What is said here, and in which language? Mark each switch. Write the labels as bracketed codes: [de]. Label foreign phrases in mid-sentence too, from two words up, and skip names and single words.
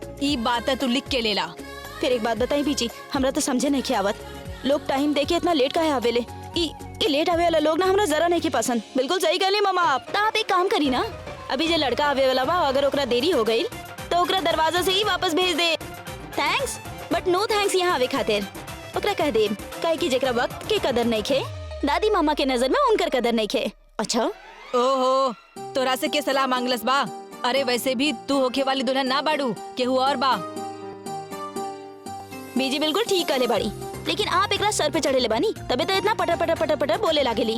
[bho] ई बात तू लिख के ले ला। फिर एक बात बताई बीची, हमरा तो समझे नहीं आवत, लोग टाइम देके इतना लेट काहे आवेले। ई लेट आवे वाला लोग ना हमरा जरा नहीं के पसंद। बिल्कुल सही कहली मामा आप। तो आप एक काम करी ना, अभी जो लड़का आवे वाला बा अगर ओकरा देरी हो गई तो ओकरा दरवाजा से ही वापस भेज दे। [en] thanks but no thanks [bho] यहाँ आवे खातिर। ओकरा कह दे काहे कि जेकरा वक्त के कदर नहीं खे, दादी मामा के नजर में उनकर कदर नहीं खे। अच्छा ओहो, तोरा से के सलाह मांगलस बा? अरे वैसे भी तू होके वाली दुल्हन ना बाड़ू, केहू और बा। बीजी बिल्कुल ठीक कहले बाड़ी, लेकिन आप एकरा सर पे चढ़े ले बानी तबे तो इतना पटर पटर पटर पटर बोले लागेली।